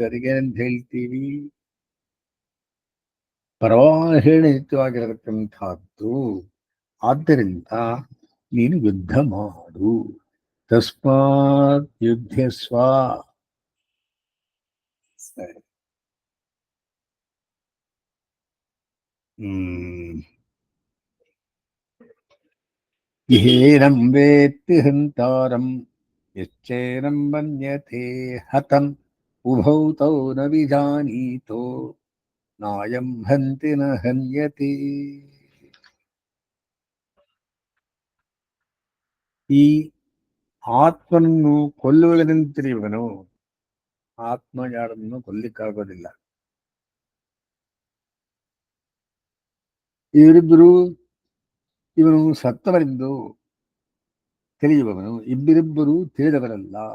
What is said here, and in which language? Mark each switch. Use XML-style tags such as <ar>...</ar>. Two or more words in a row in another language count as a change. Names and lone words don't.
<kn>ಅದಕ್ಕೆ ಅಂತ ಹೇಳ್ತೀವಿ, ಪ್ರವಾಹೇಣ ನಿತ್ಯವಾಗಿರತಕ್ಕಂಥದ್ದು. ಆದ್ದರಿಂದ ನೀನು ಯುದ್ಧ ಮಾಡು.</kn> <sa>ತಸ್ಮಾತ್ ಯುದ್ಧಸ್ವ. ಸರಿ. ಏನಂ ವೇತ್ತಿ ಹಂತಾರಂ ಯಶ್ಚೇನಂ ಮನ್ಯತೆ ಹತಂ ಉಭೌ ತೌ ನ ವಿಜಾನೀತೋ ನಾಯಂ ಹಂತಿ ನ ಹನ್ಯತಿ.</sa> <kn>ಈ ಆತ್ಮನನ್ನು ಕೊಲ್ಲುವುದೆಂತಿರುವನು ಆತ್ಮ ಯಾರನ್ನು ಕೊಲ್ಲಿಕ್ಕಾಗೋದಿಲ್ಲ. ಇವರಿಬ್ಬರು ಇವನು ಸತ್ತವರೆಂದು ತಿಳಿಯುವವನು, ಇಬ್ಬರಿಬ್ಬರು ತಿಳಿದವರಲ್ಲ.</kn>